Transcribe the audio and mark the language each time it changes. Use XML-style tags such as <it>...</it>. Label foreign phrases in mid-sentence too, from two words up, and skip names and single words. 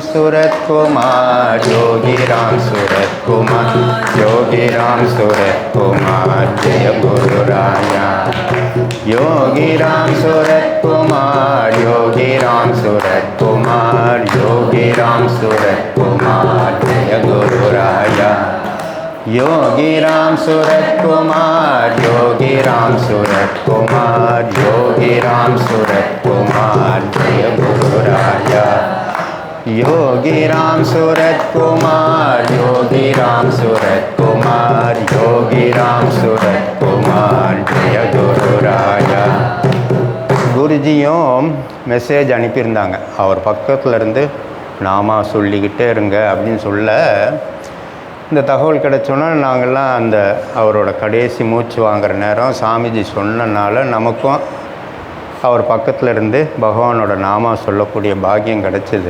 <ta>சூரத்குமார், யோகி ராம் சூரத்குமார், யோகி ராம் சூரத்குமார், ஜெய குரு ராயா, யோகி ராம் சூரத்குமார், யோகி ராம் சூரத்குமார், யோகி ராம் சூரத்குமார், ஜெய குரு ராயா,</ta> <hi>योगी राम सूरत कुमार, योगी राम सूरत कुमार, योगी राम सूरत कुमार, जय गुरु राजा, योगी राम सूरत कुमार, योगी राम सूरत कुमार, योगी राम सूरत कुमार, जय गुरु राजा.</hi> <ta>குருஜியும் மெசேஜ் அனுப்பியிருந்தாங்க, அவர் பக்கத்தில் இருந்து நாமா சொல்லிக்கிட்டே இருங்க அப்படின்னு சொல்ல, இந்த தகவல் கிடைச்சோன்னா நாங்கள்லாம் அந்த அவரோட கடைசி மூச்சு வாங்குகிற நேரம் சாமிஜி சொன்னனால நமக்கும் அவர் பக்கத்தில் இருந்து பகவானோட நாமா சொல்லக்கூடிய பாக்கியம் கிடச்சிது.</ta>